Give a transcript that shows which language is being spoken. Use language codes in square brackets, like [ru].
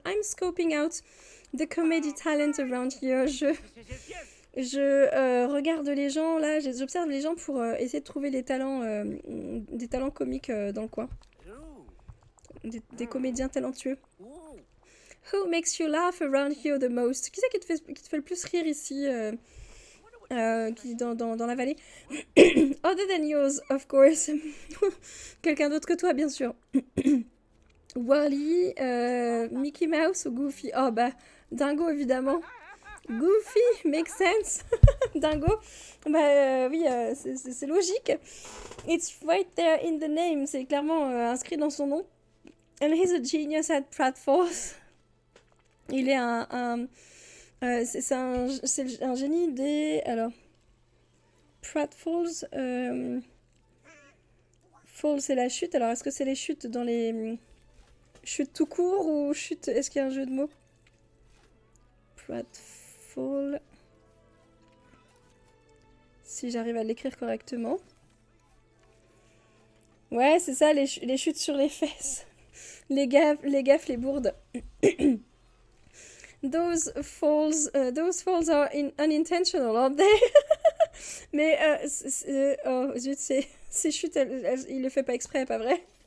[en] I'm scoping out the comedy talent around here. [fr] Je regarde les gens, là, j'observe les gens pour essayer de trouver des talents comiques dans le coin. Des comédiens talentueux. [en] Who makes you laugh around here the most? [fr] Qui c'est qui te fait le plus rire ici dans la vallée? [en] Other than yours, of course. [fr] Quelqu'un d'autre que toi, bien sûr. Wally, Mickey Mouse ou Goofy? Oh bah, Dingo évidemment. [en] Goofy, makes sense. [fr] Dingo, bah oui, c'est logique. [en] It's right there in the name, [fr] c'est clairement inscrit dans son nom. [en] And he's a genius at pratfalls. [fr] Il est c'est un génie des... Alors, pratfalls... Fall, c'est la chute. Alors, est-ce que c'est les chutes dans les... Chutes tout court ou chute... Est-ce qu'il y a un jeu de mots? Pratfall... Si j'arrive à l'écrire correctement. Ouais, c'est ça, les chutes sur les fesses. Les gaffes, les bourdes. [en] Those falls are unintentional, aren't they? [fr] Mais, oh zut, ces chutes, il le fait pas exprès, pas vrai?